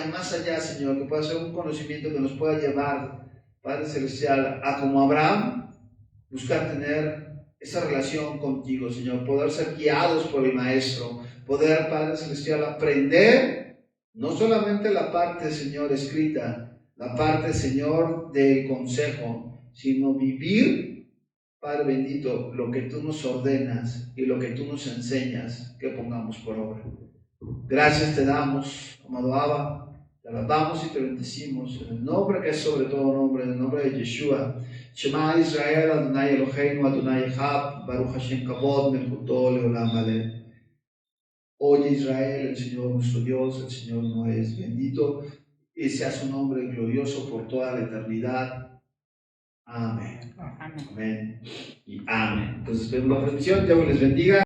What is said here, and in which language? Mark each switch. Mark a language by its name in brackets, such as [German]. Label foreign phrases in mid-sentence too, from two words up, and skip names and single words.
[Spanish] más allá, Señor, que pueda ser un conocimiento que nos pueda llevar, Padre Celestial, a como Abraham, buscar tener esa relación contigo, Señor, poder ser guiados por el Maestro, poder, Padre Celestial, aprender no solamente la parte, Señor, escrita, la parte, Señor, del consejo, sino vivir, Padre bendito, lo que tú nos ordenas y lo que tú nos enseñas que pongamos por obra. Gracias te damos, amado Abba, te alabamos y te bendecimos en el nombre que es sobre todo nombre, en el nombre de Yeshua. [Hebrew] שמע ישראל, אדוני אלוהינו, אדוני אחד, ברוך שם כבוד מלכותו לעולם ועד. [Spanish] Oye Israel, el Señor nuestro Dios, el Señor no es bendito, y sea su nombre glorioso por toda la eternidad. Amén. Amén. Y amén. Entonces vemos la transmisión, Dios les bendiga.